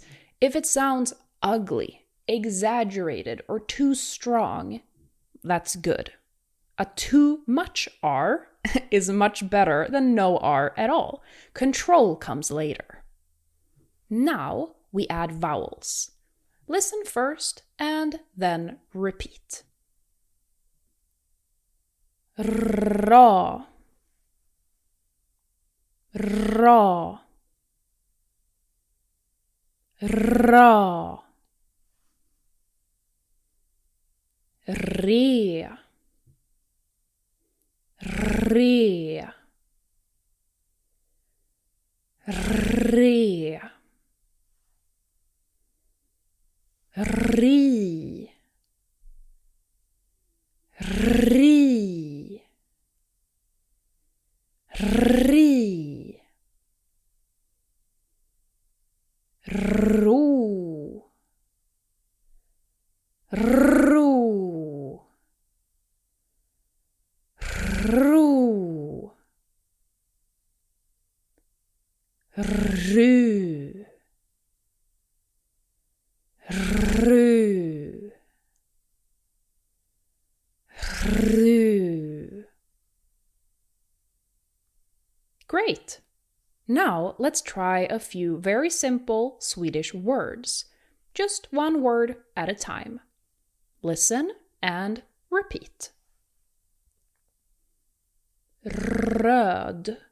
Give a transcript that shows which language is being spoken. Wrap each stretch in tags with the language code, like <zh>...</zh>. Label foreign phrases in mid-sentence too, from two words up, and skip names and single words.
<en>If it sounds ugly, exaggerated, or too strong, that's good. A too much R is much better than no R at all. Control comes later. Now we add vowels. Listen first and then repeat. Ra. Ra. Ra. Re. Re. Re. Ri. Ri. Ri. Ru. Ru. Ru. Ru. Ru. Ru. Great! Now let's try a few very simple Swedish words. Just one word at a time. Listen and repeat. Röd.</en>